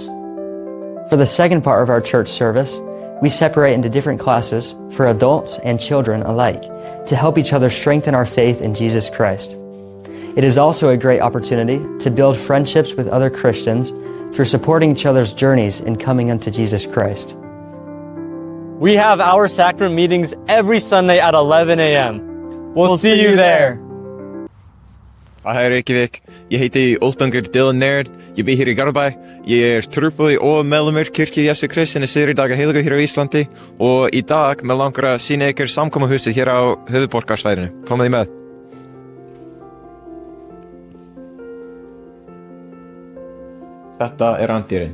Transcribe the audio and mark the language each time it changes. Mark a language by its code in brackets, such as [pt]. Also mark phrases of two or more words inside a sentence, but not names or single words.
[en] For the second part of our church service, we separate into different classes for adults and children alike to help each other strengthen our faith in Jesus Christ. It is also a great opportunity to build friendships with other Christians through supporting each other's journeys in coming unto Jesus Christ. We have our sacrament meetings every Sunday at 11 a.m. We'll see you there. [is] Hei Reykjavík, ég heiti Ulfdangur Dylan Naird, ég bý hér í Garðabæ, ég trúboði og meðlimur Kirkju Jesú Krists hinna Sigríðar heilögu hér á Íslandi og í dag mig langar að sýna ykkur samkomuhúsið hér á höfuðborgarsvæðinu. Komið með. Þetta andýrin.